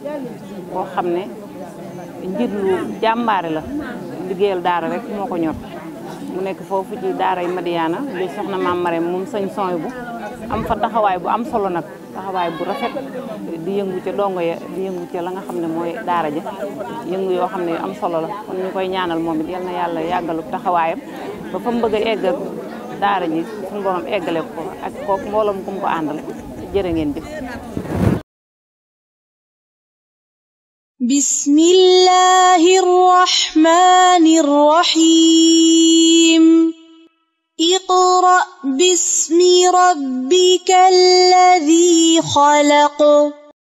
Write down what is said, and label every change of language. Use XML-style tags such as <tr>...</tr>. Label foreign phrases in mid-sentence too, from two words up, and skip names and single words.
<wo>koo xam ne njiit lu jàmbaare la liggéeyal daara rek moo ko ñor mu nekk foofu ci daara yi Madiyaana li soxna maam Marème moom sëñ sooy bu am fa taxawaay bu am solo nag taxawaay bu rafet di yëngu ca dongo ya di yëngu ca la nga xam ne mooy daara ja yëngu yoo xam ne yu am solo la kon ñu koy ñaanal moom it yal na yàlla yàggalu taxawaayam ba fa mu bëgg a egg daara ji suñu borom eggale ko ak kooku mbooloom ku mu ko àndal jërë ngeen jëf.</wo> <ar>بسم الله الرحمن الرحيم. اقرأ باسم ربك الذي خلق.</ar>